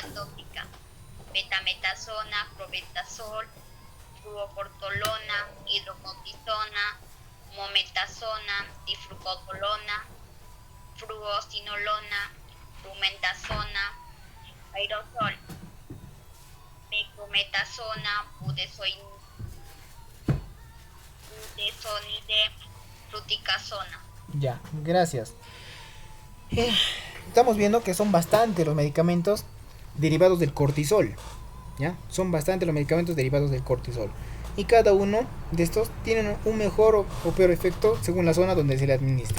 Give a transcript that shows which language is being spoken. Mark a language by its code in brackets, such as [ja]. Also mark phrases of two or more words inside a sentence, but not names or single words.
[es] tópica, betametasona, probetasol, fluocortolona, hidrocortisona, mometasona, difrucotolona, fruosinolona, rumentasona, aerosol, beclometasona, budesonide, fluticasona. Ya, gracias. Estamos viendo que son bastante los medicamentos derivados del cortisol. ¿Ya? Son bastante los medicamentos derivados del cortisol. Y cada uno de estos tienen un mejor o peor efecto según la zona donde se le administre.